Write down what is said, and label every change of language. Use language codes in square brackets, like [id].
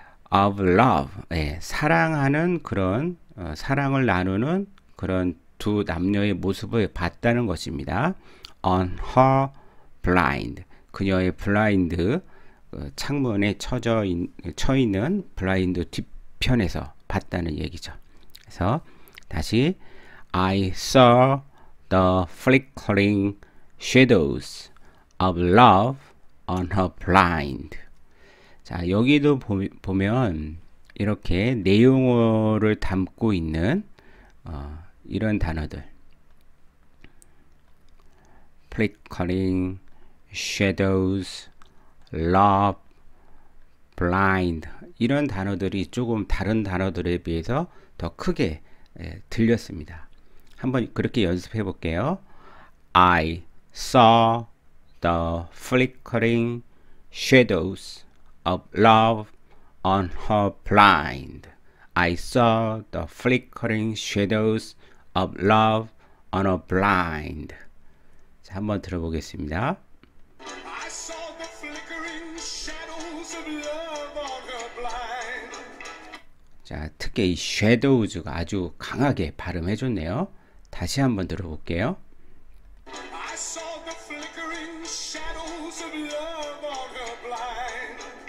[en] of love, [ko] 네, 사랑하는 그런 사랑을 나누는 그런 두 남녀의 모습을 봤다는 것입니다. [en] on her blind, [ko] 그녀의 블라인드 창문에 처 있는 블라인드 뒤편에서 봤다는 얘기죠. 그래서 다시 [en] I saw the flickering shadows of love on her blind. [ko] 자, 여기도 보면 이렇게 내용어를 담고 있는 이런 단어들, flickering, shadows, love, blind, 이런 단어들이 조금 다른 단어들에 비해서 더 크게 들렸습니다. 한번 그렇게 연습해 볼게요. [en] I saw the flickering shadows of love on her blind. I saw the flickering shadows of love on her blind. [ko] 자, 한번 들어보겠습니다. [en] I saw the flickering shadows of love on her blind. [ko] 자, 특히 이 shadows가 아주 강하게 발음해 줬네요. 다시 한번 들어볼게요. [en] I saw the flickering shadows of love on her blind.